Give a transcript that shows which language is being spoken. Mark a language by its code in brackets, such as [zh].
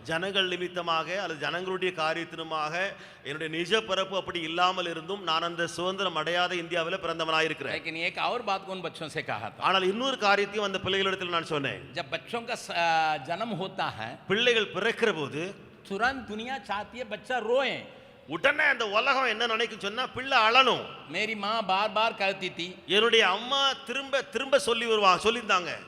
[ta] ஜனங்கள் நிமித்தமாக அல்லது ஜனங்களுடைய காரியத்தினுமாக என்னுடைய நிஜ பிறப்பு அப்படி இல்லாமல் இருந்தும் நான் அந்த சுதந்திரம் அடையாத இந்தியாவில் பிறந்தவனாய் இருக்கிறேன். [hi] लेकिन एक और बात को उन बच्चों से कहा था. [ta] ஆனால் இன்னொரு காரியத்தையும் அந்த பிள்ளைகளிடத்தில் நான் சொன்னேன். [hi] जब बच्चों का जन्म होता है, [ta] பிள்ளைகள் பிறக்கிற போது [hi] तुरंत दुनिया चाहती है बच्चा रोए. [ta] உடனே அந்த உலகம் என்ன நினைக்கும் சொன்னா பிள்ளை அழணும். [hi] मेरी माँ बार बार कहती थी, [ta] என்னுடைய அம்மா திரும்ப திரும்ப சொல்லியிருந்தாங்க,